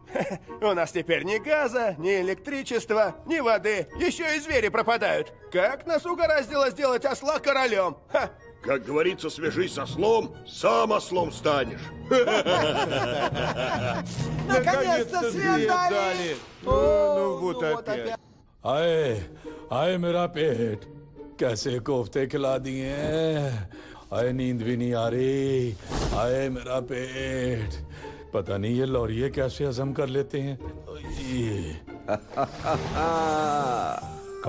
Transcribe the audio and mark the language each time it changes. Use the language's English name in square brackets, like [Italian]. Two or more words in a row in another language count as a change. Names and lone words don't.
[Russian] У нас теперь ни газа, ни электричества, ни воды. Еще и звери пропадают. Как нас угораздило сделать осла королем? Ха! Как говорится, свяжись с ослом, сам ослом станешь. Наконец-то свет дали! Ну вот опять. [Hindi] आए मेरा पेट, कैसे कोफ्ते खिला दिए हैं। आए नींद भी नहीं आ रही। आए मेरा पेट, पता नहीं ये लौरिये कैसे हजम कर लेते हैं।